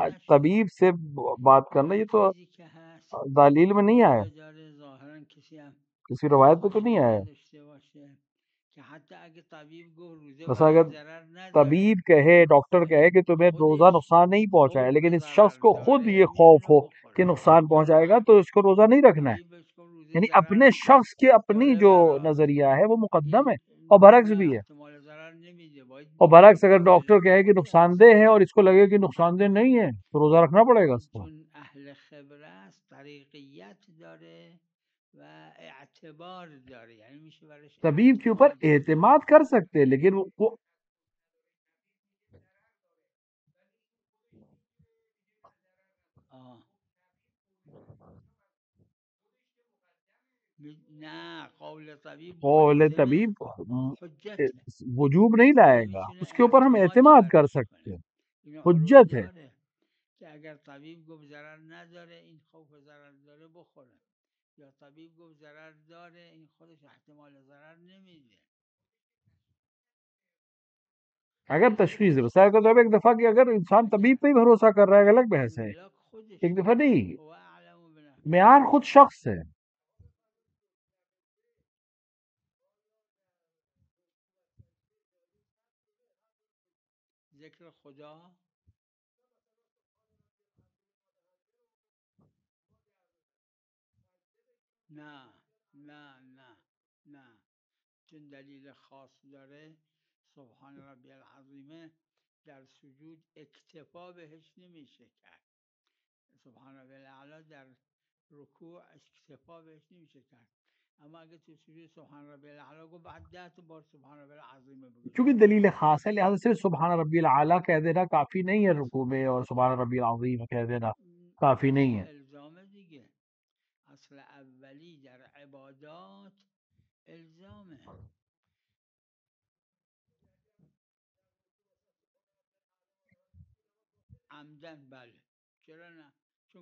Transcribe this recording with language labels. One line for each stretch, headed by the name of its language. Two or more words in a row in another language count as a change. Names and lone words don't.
Urdu: کیونکہ
Persian: نشده
Urdu: طبیب سے بات کرنا
Persian: اما
Urdu: یہ تو
Persian: چیزی که هست
Urdu: دلیل میں نہیں آیا،
Persian: روزه داره ظاهرا کسی هم
Urdu: کسی روایت پہ تو نہیں
Persian: مشکل
Urdu: آیا.
Persian: نداشته باشه که حتی اگه طبیب گفت روزه مثلا برات اگر ضرر نداره
Urdu: طبیب کہے، ڈاکٹر
Persian: اما
Urdu: کہے
Persian: این
Urdu: کہ تمہیں روزہ
Persian: خودش
Urdu: نقصان نہیں پہنچائے،
Persian: خوف
Urdu: لیکن اس شخص
Persian: ضرر
Urdu: کو خود
Persian: داره
Urdu: یہ خوف
Persian: میتونه
Urdu: ہو کہ
Persian: بخوره
Urdu: نقصان
Persian: یا
Urdu: پہنچائے گا
Persian: نه
Urdu: تو اس کو روزہ نہیں رکھنا ہے.
Persian: طبیب بهش گفت روزه یعنی ضرر
Urdu: اپنے شخص کی اپنی
Persian: داره
Urdu: جو
Persian: برات
Urdu: نظریہ ہے وہ مقدم ہے،
Persian: این
Urdu: اور برعکس
Persian: نه
Urdu: بھی ہے.
Persian: احتمال ضرر نمیده باید
Urdu: اور
Persian: بگی
Urdu: برعکس
Persian: خب
Urdu: اگر ڈاکٹر
Persian: علت
Urdu: کہے کہ
Persian: خودت
Urdu: نقصان دہ ہے اور اس کو لگے کہ نقصان دہ
Persian: اما
Urdu: نہیں ہے تو روزہ رکھنا پڑے گا
Persian: این
Urdu: اس کو.
Persian: چون اهل خبره است طریقیت داره و اعتبار داره یعنی میشه برش
Urdu: طبیب کے اوپر
Persian: اعتماد کرد
Urdu: اعتماد کر سکتے لیکن وہ آه.
Persian: نه قول طبیب
Urdu: قول
Persian: ملزم
Urdu: طبیب
Persian: حجته
Urdu: وجوب نہیں لائے گا،
Persian: نمیتونه
Urdu: اس کے اوپر ہم
Persian: اعتمادی
Urdu: اعتماد کر
Persian: براش
Urdu: سکتے
Persian: کنه
Urdu: ہیں،
Persian: این عروه
Urdu: حجت ہے.
Persian: داره که اگر طبیب گفت ضرر نداره این خوف ضرر داره بخوره یا طبیب گفت ضرر داره این خودش احتمال ضرر نمیده
Urdu: اگر تشخیص ہے بسائے کا تو ایک دفعہ کہ اگر انسان طبیب
Persian: عجب
Urdu: پہ ہی بھروسہ کر رہا ہے الگ بحث ہے،
Persian: املاک
Urdu: ایک
Persian: خودشه
Urdu: دفعہ نہیں.
Arabic: هو اعلم
Urdu: معیار
Persian: بنفسه
Urdu: خود شخص ہے.
Persian: ذکر خدا نه نه نه نه چون دلیل خاص داره
Arabic: سبحان ربی العظیمه
Persian: در سجود اکتفا بهش نمیشه کرد
Arabic: سبحان ربی الاعلی
Persian: در رکوع اکتفا بهش نمیشه کرد اما اگه تو سجود
Arabic: سبحان ربی الاعلی
Persian: گفت بعد 10 بار
Arabic: سبحان ربی العظیمه
Persian: بگو
Urdu: کیونکہ
Persian: چون
Urdu: دلیل خاص ہے لہٰذا صرف
Arabic: سبحان ربی العلیٰ
Urdu: کہہ دینا کافی نہیں ہے رکوع میں، اور
Arabic: سبحان ربی العظیم
Urdu: کہہ دینا کافی
Persian: اصل
Urdu: نہیں ہے.
Persian: الزام دیگه اصل اولی در عبادات الزامه عمدن بله چرا نه چون